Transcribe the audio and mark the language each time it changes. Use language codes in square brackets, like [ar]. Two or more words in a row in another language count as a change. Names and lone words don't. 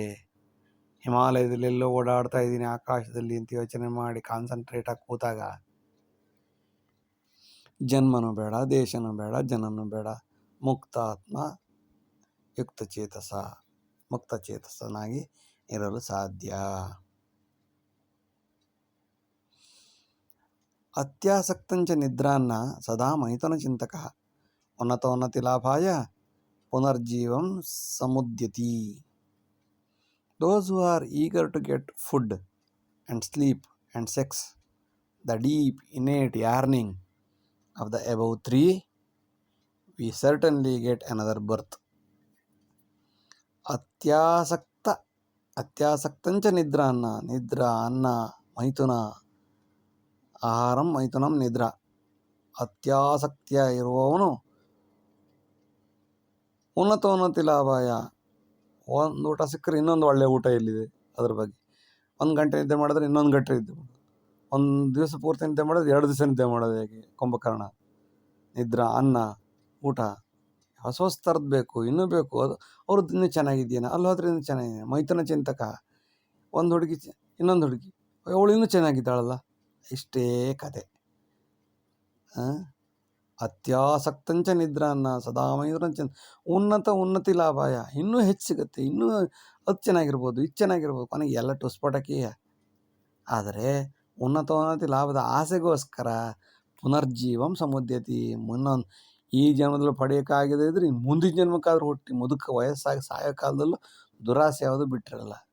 [kn] ಹಿಮಾಲಯದಲ್ಲಿ ಎಲ್ಲೋ ಓಡಾಡ್ತಾ ಇದ್ದೀನಿ ಆಕಾಶದಲ್ಲಿ ಅಂತ ಯೋಚನೆ ಮಾಡಿ ಕಾನ್ಸಂಟ್ರೇಟ್ ಆಗಿ ಕೂತಾಗ ಜನ್ಮನೂ ಬೇಡ, ದೇಶನೂ ಬೇಡ, ಜನನೂ ಬೇಡ, ಮುಕ್ತಾತ್ಮ ಮುಕ್ತಚೇತಸನಾಗಿ ಇರಲು ಸಾಧ್ಯ. [sa] ಅತ್ಯಾಸಕ್ತಂಚ ನಿದ್ರಾನ್ನ ಸದಾ ಮೈಥುನ ಚಿಂತಕ, ಉನ್ನತಿ ಲಾಭಾಯ ಪುನರ್ಜೀವಂ ಸಮುದ್ಯತಿ. [en] Those who are eager to get food and sleep and sex, the deep innate yearning of the above three, we certainly get another birth. [sa] ಅತ್ಯಾಸಕ್ತಂಚ ನಿದ್ರಾನ್ನ, ನಿದ್ರಾ ಅನ್ನ, ಮೈಥುನ ಆಹಾರಂ, ಮೈಥುನಂ ನಿದ್ರಾ. [kn] ಅತ್ಯಾಸಕ್ತಿಯ ಇರುವವನು [sa] ಉನ್ನತಿ ಲಾಭಾಯ, [kn] ಒಂದು ಊಟ ಸಿಕ್ಕರೆ ಇನ್ನೊಂದು ಒಳ್ಳೆಯ ಊಟ ಎಲ್ಲಿದೆ ಅದ್ರ ಬಗ್ಗೆ. 1 ಗಂಟೆ ನಿದ್ದೆ ಮಾಡಿದ್ರೆ ಇನ್ನೊಂದು ಗಂಟೆ ನಿದ್ದೆ ಮಾಡೋದು, ಒಂದು ದಿವಸ ಪೂರ್ತಿ ನಿದ್ದೆ ಮಾಡೋದು, 2 ದಿವಸ ನಿದ್ದೆ ಮಾಡೋದು, ಹೇಗೆ ಕುಂಭಕರ್ಣ. ನಿದ್ರಾ, ಅನ್ನ, ಊಟ ಹೊಸ ಥರದ್ದು ಬೇಕು, ಇನ್ನೂ ಬೇಕು, ಅದು ಅವ್ರದ್ದು ಇನ್ನೂ ಚೆನ್ನಾಗಿದೆಯೇನ, ಅಲ್ಲಿ ಹೋದ್ರೆ ಇನ್ನೂ ಚೆನ್ನಾಗಿದೆ. [sa] ಮೈಥುನ ಚಿಂತಕ, [kn] ಒಂದು ಹುಡುಗಿ ಇನ್ನೊಂದು ಹುಡುಗಿ, ಅವಳು ಇನ್ನೂ ಚೆನ್ನಾಗಿದ್ದಾಳಲ್ಲ, ಇಷ್ಟೇ ಕತೆ. [sa] ಅತ್ಯಾಸಕ್ತಂಚ ನಿದ್ರಾನ್ನ ಸದಾ ಮೈಥುನ ಉನ್ನತಿ ಲಾಭಾಯ, [kn] ಇನ್ನೂ ಹೆಚ್ಚು ಸಿಗುತ್ತೆ, ಇನ್ನೂ ಅದು ಚೆನ್ನಾಗಿರ್ಬೋದು, ಇದು ಚೆನ್ನಾಗಿರ್ಬೋದು, ಕೊನೆಗೆ ಎಲ್ಲ ಟುಸ್ಪಟಕೀಯ. ಆದರೆ ಉನ್ನತಿ ಲಾಭದ ಆಸೆಗೋಸ್ಕರ [sa] ಪುನರ್ಜೀವಂ ಸಮುದ್ಯತಿ, [kn] ಈ ಜನ್ಮದಲ್ಲಿ ಪಡೆಯೋಕ್ಕಾಗದೇ ಇದ್ರೆ ಮುಂದಿನ ಜನ್ಮಕ್ಕಾದ್ರೂ ಹುಟ್ಟಿ ವಯಸ್ಸಾಗಿ ಸಾಯೋ ಕಾಲದಲ್ಲೂ ದುರಾಸೆ ಯಾವುದು ಬಿಟ್ಟಿರಲ್ಲ.